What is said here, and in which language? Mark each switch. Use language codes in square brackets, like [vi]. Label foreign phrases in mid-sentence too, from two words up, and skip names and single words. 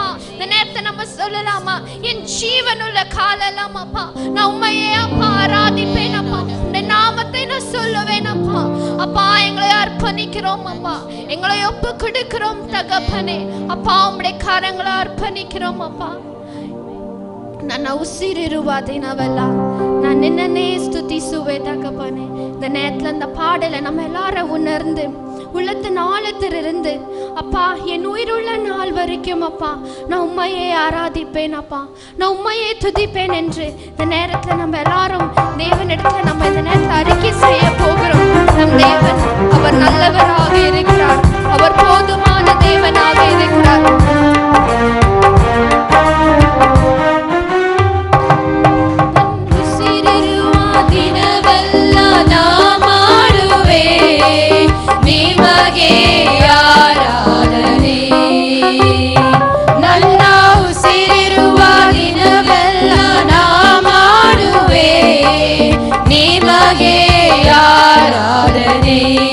[ta] இந்த நேரத்தை நம்ம சொல்லலாமா? என் ஜீவன் உள்ள காலெல்லாம் அப்பா நான் உம்மையே அப்பா ஆராதிப்பேன் அப்பா. உடைய நாமத்தை நான் சொல்லுவேன் அப்பா. அப்பா எங்களை அர்ப்பணிக்கிறோம் அப்பா. எங்களை ஒப்பு கொடுக்கிறோம் தகப்பனே. அப்பா உம்முடைய கரங்களை அர்ப்பணிக்கிறோம் அப்பா. [kn] ನನ್ನ ಉಸಿರಿರುವುದಿನವಲ್ಲ ನಾನ್ ನಿನ್ನೆ ಸ್ತುತಿಸುವೆ தகப்பனே. [ta] இந்த நேரத்துல அந்த பாடலை நம்ம எல்லாரும் உணர்ந்து உள்ளத்தின் ஆழத்திலிருந்து அப்பா என் உயிருள்ள நாள் வரைக்கும் அப்பா நான் உம்மையே ஆராதிப்பேன் அப்பா. நான் உம்மையே துதிப்பேன் என்று இந்த நேரத்துல நம்ம எல்லாரும் தேவனிடத்துல நம்ம இந்த நேரத்தில் அறிக்கை செய்ய போகிறோம். நம் தேவன் அவர் நல்லவராக இருக்கிறார். அவர் போதுமான தேவனாக இருக்கிறார். [kn] ನಿಮಗೆ ಆರಾಧನೆ. ನನ್ನ ಉಸಿರಿರುವ ದಿನವೆಲ್ಲ ನಾ ಮಾಡುವೆ ನಿಮಗೆ ಆರಾಧನೆ.